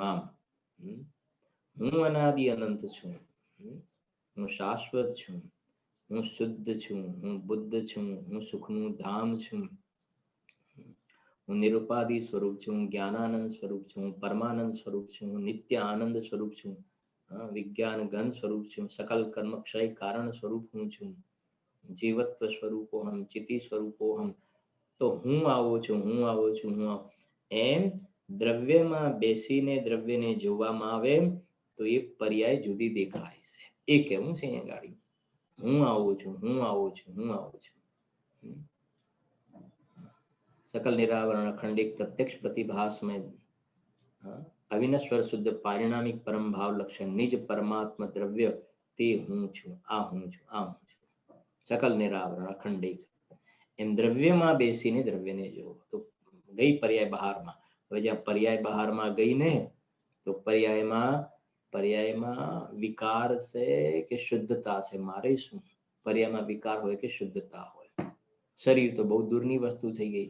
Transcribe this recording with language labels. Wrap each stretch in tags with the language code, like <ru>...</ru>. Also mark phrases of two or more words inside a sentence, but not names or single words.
<gu>આમ હું અનાદિ અનંત છું, હું શાશ્વત છું, હું શુદ્ધ છું, હું બુદ્ધ છું, હું સુખનું ધામ છું, હું નિરુપાધિ સ્વરૂપ છું, હું જ્ઞાનાનંદ સ્વરૂપ છું, હું પરમાનંદ સ્વરૂપ છું, હું નિત્ય આનંદ સ્વરૂપ છું, વિજ્ઞાન ઘન સ્વરૂપ છું, સકલ કર્મ ક્ષય કારણ સ્વરૂપ હું છું,</gu> <sa>जीवत्व स्वरूपोहम, चिति स्वरूपोहम.</sa> <gu>તો હું આવો છું, હું આવો છું, હું આવો. એમ દ્રવ્યમાં બેસીને દ્રવ્યને જોવામાં આવે તો એ પર્યાય જુદી દેખાય છે. એ કેવું છે અહીંયા ગાડી? હું આવું છું, હું આવું છું, હું આવું છું.</gu> <hi>सकल निरावरण अखंडिक प्रत्यक्ष प्रतिभास में अविनश्वर शुद्ध पारिणामिक परम भाव लक्षण निज परमात्मा द्रव्य</hi> <gu>તે હું છું, આ હું છું, આ હું છું.</gu> <hi>सकल निरावरण अखंडिक</hi> <gu>एम દ્રવ્યમાં બેસીને દ્રવ્યને જોવો. તો ગઈ પર્યાય બહારમાં. હવે જ્યાં પર્યાય બહારમાં ગઈ ને તો પર્યાયમાં વિકાર છે કે શુદ્ધતા છે? મારે શું? પર્યાયમાં વિકાર હોય કે શુદ્ધતા હોય? શરીર તો બહુ દૂરની વસ્તુ થઈ ગઈ.</gu>